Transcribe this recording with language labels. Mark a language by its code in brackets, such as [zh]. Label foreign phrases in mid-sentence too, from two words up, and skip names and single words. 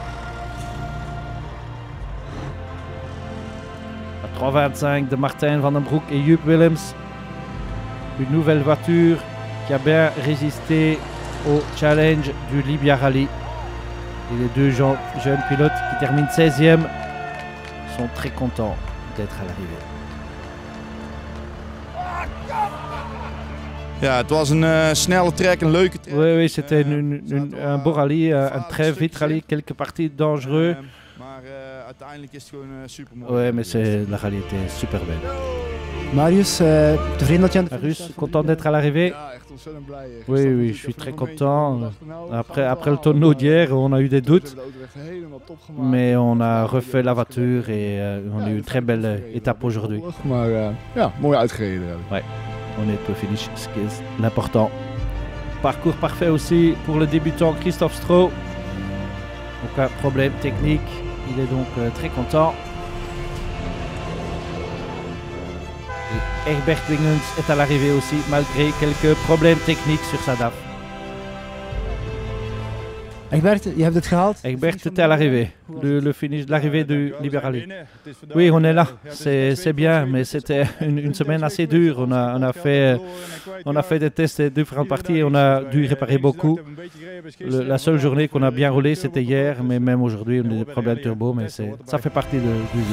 [fr] À 3,25 de Martin Van den Broek et Joep Willems. Une nouvelle voiture qui a bien résisté au challenge du Libia Rally. Et les deux jeunes pilotes qui terminent 16e sont très contents d'être à l'arrivée. [nl] Ja, het was een snelle trek, een leuke trek. [fr] Oui, c'était un beau rallye, un très vite rallye, quelques parties dangereux. [nl] Maar uiteindelijk is het gewoon super mooi. [fr] Oui, mais la rallye était super belle. [nl] Marius, tevreden dat je aan de Marius, [fr] content d'être à l'arrivée? [nl] Ja, echt ontzettend blij. [fr] Oui, je suis très content. Après le tonneau d'hier, on a eu des doutes. Mais on a refait la voiture et on a eu une très belle étape aujourd'hui. [nl] Maar ja, mooi uitgereden. [fr] Ouais, on est au finish, ce qui est l'important. Parcours parfait aussi pour le débutant Christophe Stroh. Aucun problème technique, il est donc très content. Et Herbert Wingens est à l'arrivée aussi, malgré quelques problèmes techniques sur sa DAF. [nl] Egbert, je hebt het gehaald. [fr] Egbert était à l'arrivée, le finish de l'arrivée du Liberali. Oui, on est là, c'est bien, mais c'était une semaine assez dure. On a fait des tests de différentes parties et on a dû réparer beaucoup. La seule journée qu'on a bien roulé, c'était hier, mais même aujourd'hui, on a des problèmes turbo, mais ça fait partie du jeu.